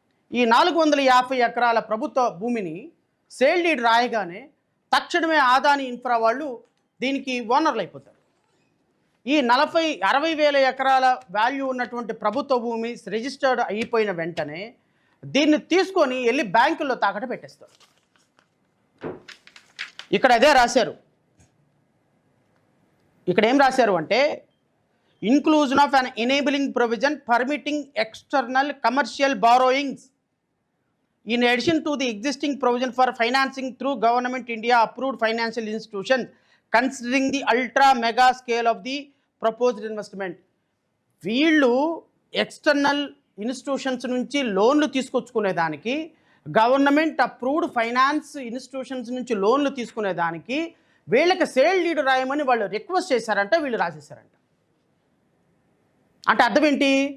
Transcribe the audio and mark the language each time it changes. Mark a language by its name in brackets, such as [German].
[Telugu] ఈ 450 ఎకరాల ప్రభుత్వ భూమిని సేల్ డీడ్ రాయగానే తక్షణమే ఆదాని ఇన్ఫ్రా వాళ్ళు దీనికి ఓనర్లు అయిపోతారు. ఈ 60,000 ఎకరాల వాల్యూ ఉన్నటువంటి ప్రభుత్వ భూమి రిజిస్టర్డ్ అయిపోయిన వెంటనే దీన్ని తీసుకొని వెళ్ళి బ్యాంకుల్లో తాకట్టు పెట్టేస్తారు. ఇక్కడ అదే రాశారు. ఇక్కడ ఏం రాశారు అంటే, [English] inclusion of an enabling provision permitting external commercial borrowings in addition to the existing provision for financing through government India approved financial institutions considering the ultra mega scale of the proposed investment. [Telugu] వీళ్ళు external institutions నుంచి లోన్లు తీసుకొచ్చుకునేదానికి, government approved finance institutions నుంచి లోన్లు తీసుకునేదానికి వీళ్ళకి sale deed రాయమని వాళ్ళు request చేశారంట, వీళ్ళు రాసేసారంట. అంటే అర్థం ఏంటి?